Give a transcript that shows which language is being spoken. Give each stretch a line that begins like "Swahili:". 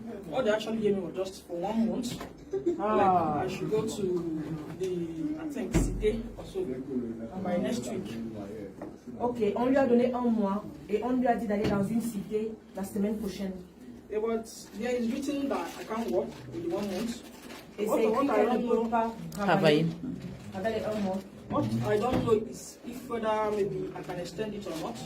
English: What they actually gave me was just for 1 month. Like I should go to I think Cité or so by next week.
French: Ok, on lui a donné 1 mois et on lui a dit d'aller dans une cité la semaine prochaine.
English: Yeah, but there is written that I can't work with the 1 month.
French: Et c'est écrit qu'elle ne peut pas travailler avec les 1 mois.
English: What I don't know is if whether maybe I can extend it or not.